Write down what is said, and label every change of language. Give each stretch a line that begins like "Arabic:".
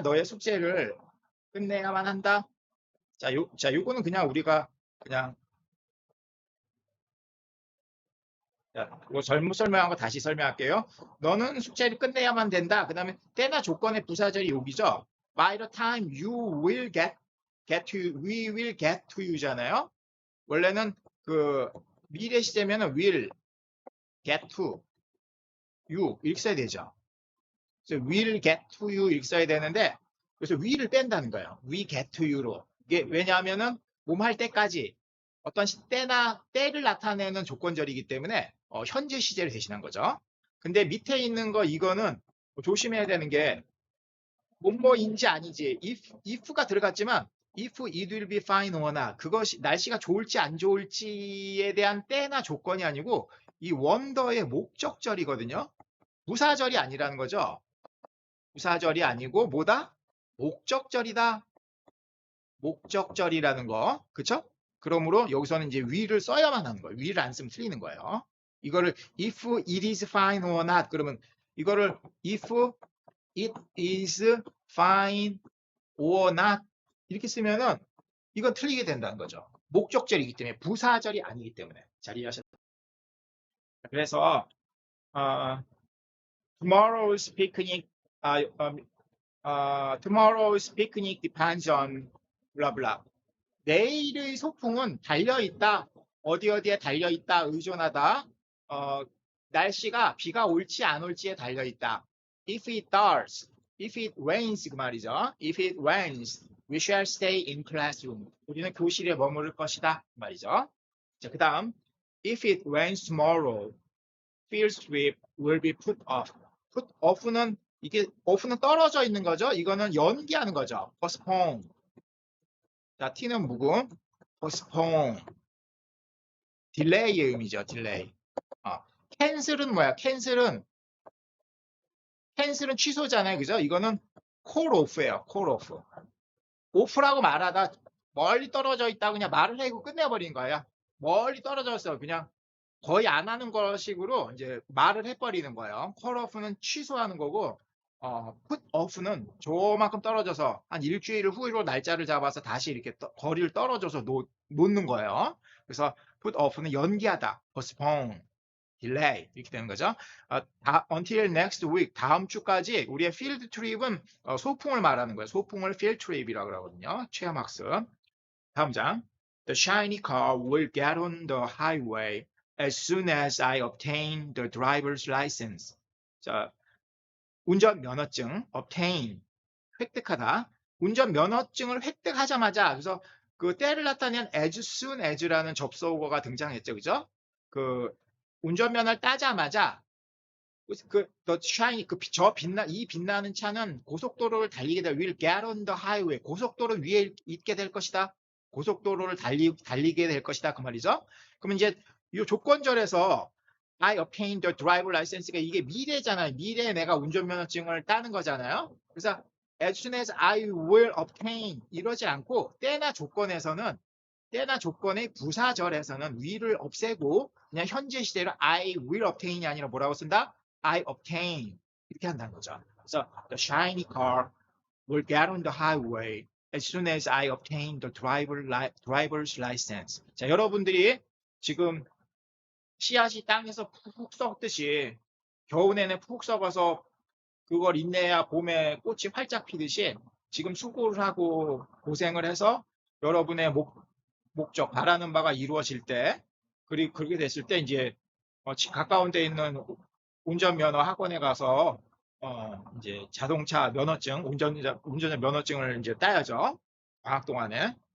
Korean: 너의 숙제를 끝내야만 한다. 자, 요거는 그냥 우리가 그냥 이거 잘못 설명한 거 다시 설명할게요. 너는 숙제를 끝내야만 된다. 그 다음에 때나 조건의 부사절이 여기죠.
English: By the time you will get to you, we will get to you잖아요.
Korean: 원래는 미래 시제면은
English: will get to you
Korean: 이렇게 써야 되죠. 그래서
English: will get to you
Korean: 이렇게 써야 되는데 그래서 will을 뺀다는 거예요. we get to you로. 이게 왜냐하면은 할 때까지 어떤 때를 나타내는 조건절이기 때문에 현재 시제를 대신한 거죠. 근데 밑에 있는 거 이거는 조심해야 되는 게 뭐뭐인지 아니지. if가 들어갔지만
English: if it will be fine or not.
Korean: 그것이 날씨가 좋을지 안 좋을지에 대한 때나 조건이 아니고 이 wonder의 목적절이거든요. 부사절이 아니라는 거죠. 부사절이 아니고 뭐다? 목적절이다. 목적절이라는 거. 그쵸? 그러므로 여기서는 이제
English: will을
Korean: 써야만 하는 거예요. will을 안 쓰면 틀리는 거예요.
English: 이거를 if it is fine or not 그러면 이거를 if it is fine or not
Korean: 이렇게 쓰면은 이건 틀리게 된다는 거죠. 목적절이기 때문에 부사절이 아니기 때문에 잘 이해하셨죠? 그래서
English: tomorrow's picnic tomorrow's picnic depends on blah blah.
Korean: 내일의 소풍은 달려있다. 어디 어디에 달려있다. 의존하다. 날씨가 비가 올지 안 올지에 달려있다.
English: If it does, if it rains 그 말이죠. If it rains, we shall stay in classroom.
Korean: 우리는 교실에 머무를 것이다 그 말이죠. 자, 그 다음
English: If it rains tomorrow, field trip will be put off.
Korean: put off는 이게 off는 떨어져 있는 거죠. 이거는 연기하는 거죠. postpone. 자, t는 묵음, postpone, delay의 의미죠. delay. cancel은 뭐야? cancel은 취소잖아요. 그죠? 이거는 call off예요.
English: call off.
Korean: off라고 말하다 멀리 떨어져 있다 그냥 말을 하고 끝내버린 거예요. 멀리 떨어졌어. 그냥 거의 안 하는 것식으로 이제 말을 해버리는 거예요. call off는 취소하는 거고, put off는 저만큼 떨어져서 한 일주일 후로 날짜를 잡아서 다시 이렇게 거리를 떨어져서 놓는 거예요. 그래서 put off는 연기하다, postpone, delay 이렇게 되는 거죠.
English: until next week
Korean: 다음 주까지 우리의 field trip은 소풍을 말하는 거예요. 소풍을 field trip이라고 그러거든요. 체험학습. 다음 장.
English: The shiny car will get on the highway as soon as I obtain the driver's license.
Korean: 자, 운전 면허증 obtain 획득하다. 운전 면허증을 획득하자마자 그래서 그 때를 나타낸 as soon as라는 접속어가 등장했죠, 그죠? 그 운전면허를 따자마자 the shiny 이 빛나는 차는 고속도로를 달리게 될
English: will get on the highway
Korean: 고속도로 위에 있게 될 것이다. 고속도로를 달리게 될 것이다 그 말이죠. 그러면 이제 이 조건절에서
English: I obtained the driver license가
Korean: 이게 미래잖아요. 미래에 내가 운전면허증을 따는 거잖아요. 그래서
English: as soon as I will obtain
Korean: 이러지 않고 때나 조건의 부사절에서는 will을 없애고 그냥 현재 시제로
English: I will obtain이
Korean: 아니라 뭐라고 쓴다?
English: I obtain
Korean: 이렇게 한다는 거죠. 그래서
English: the shiny car will get on the highway as soon as I obtain the driver's license.
Korean: 자, 여러분들이 지금 씨앗이 땅에서 푹 썩듯이 겨우내내 푹 썩어서 그걸 인내야 봄에 꽃이 활짝 피듯이 지금 수고를 하고 고생을 해서 여러분의 목적 바라는 바가 이루어질 때 그리고 그렇게 됐을 때 이제 가까운 데 있는 운전면허 학원에 가서 이제 자동차 면허증 운전자 면허증을 이제 따야죠. 방학 동안에.